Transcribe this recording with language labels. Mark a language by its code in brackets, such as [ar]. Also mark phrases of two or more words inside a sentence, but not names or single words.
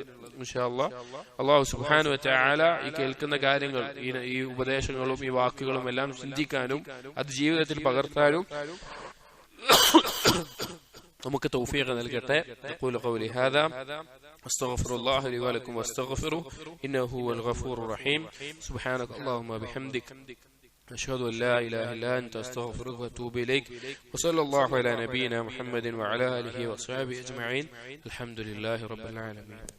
[ar] إن شاء الله الله سبحانه وتعالى [ml] ഈ കേൾക്കുന്ന കാര്യങ്ങൾ, ഈ ഉപദേശങ്ങളും ഈ വാക്കുകളും എല്ലാം ചിന്തിക്കാനും അത് ജീവിതത്തിൽ പകർത്താനും നമുക്ക് തൗഫീഖ് നൽകട്ടെ. [ar] أقول قولي هذا أستغفر الله لي ولكم واستغفروه إنه هو الغفور الرحيم. سبحانك اللهم بحمدك أشهد أن لا إله إلا أنت أستغفرك وأتوب إليك وصلى الله على نبينا محمد وعلى آله وصحبه أجمعين. الحمد لله رب العالمين.